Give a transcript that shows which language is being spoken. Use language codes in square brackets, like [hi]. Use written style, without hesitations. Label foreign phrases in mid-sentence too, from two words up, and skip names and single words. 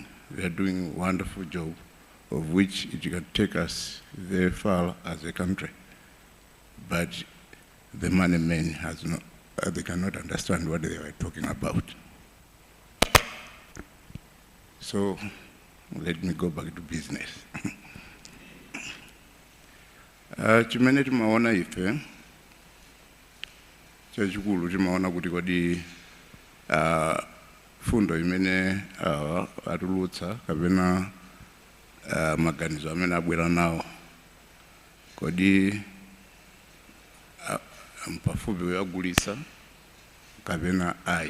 [en] They are doing a wonderful job, of which it can take us very far as a country. But the money men has not, they cannot understand what they were talking about. So let me go back to business. [ny] Chimene timaona ife, chachikulu timaona kuti kodi fundo imene atulutsa kapena maganizo amene abwera nawo kodi mpafupi uyagulitsa kapena ayi.